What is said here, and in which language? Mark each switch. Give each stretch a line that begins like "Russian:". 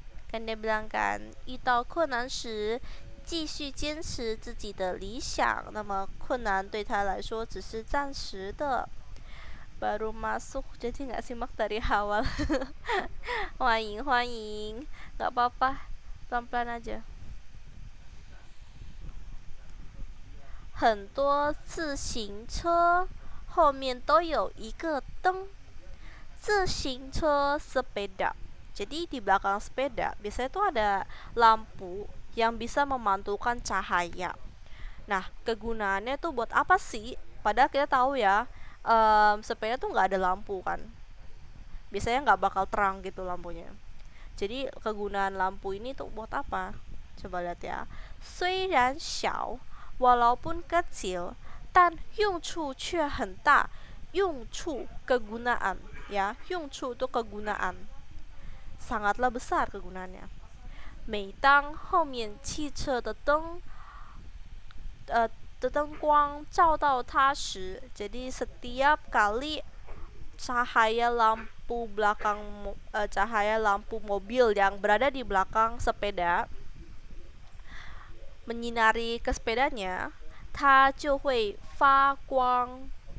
Chinese: 跟
Indonesian: dia bilang kan,
Chinese: 遇到困难时继续坚持自己的理想，那么困难对他来说只是暂时的。
Indonesian: Baru masuk jadi nggak simak dari awal.
Chinese: 欢迎欢迎，
Indonesian: nggak apa-apa, pelan-pelan aja.
Chinese: 很多自行车后面都有一个灯。
Indonesian: 自行车 sepeda. Jadi di belakang sepeda biasanya tuh ada lampu yang bisa memantulkan cahaya. Nah, kegunaannya tuh buat apa sih? Padahal kita tahu ya, sepeda tuh nggak ada lampu kan. Biasanya nggak bakal terang gitu lampunya. Jadi kegunaan lampu ini tuh buat apa? Coba lihat ya.
Chinese: 虽然小
Indonesian: walaupun kecil,
Chinese: 但用处却很大。
Indonesian: 用处 kegunaan ya, 用处 itu kegunaan. Sangatlah besar kegunaannya.
Chinese: 每当后面汽车的灯的灯光照到它时,
Indonesian: jadi setiap kali cahaya lampu belakang cahaya lampu mobil yang berada di belakang sepeda menyinari ke sepedanya,
Chinese: 它就会发光.